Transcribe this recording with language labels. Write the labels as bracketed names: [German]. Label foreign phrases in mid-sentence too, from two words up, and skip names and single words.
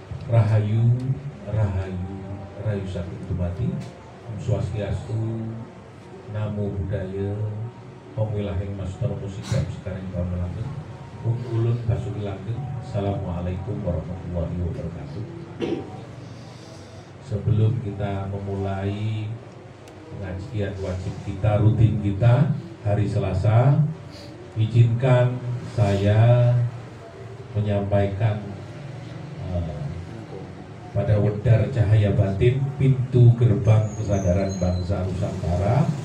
[Javanese] Rahayu, Rahayu, Rahayu Saking Dumadi, Om Swastiastu, [Pali] Namo Buddhaya, [Javanese] Om Wilahing Master Musik dan Sekarang Pamelanggeng, Om Ulun Basuki Langgeng. [Arabic] Assalamualaikum warahmatullahi wabarakatuh. [Indonesian] Sebelum kita memulai pengajian wajib kita, rutin kita hari Selasa, izinkan saya menyampaikan pada Wedar Cahaya Batin, pintu gerbang kesadaran bangsa Nusantara.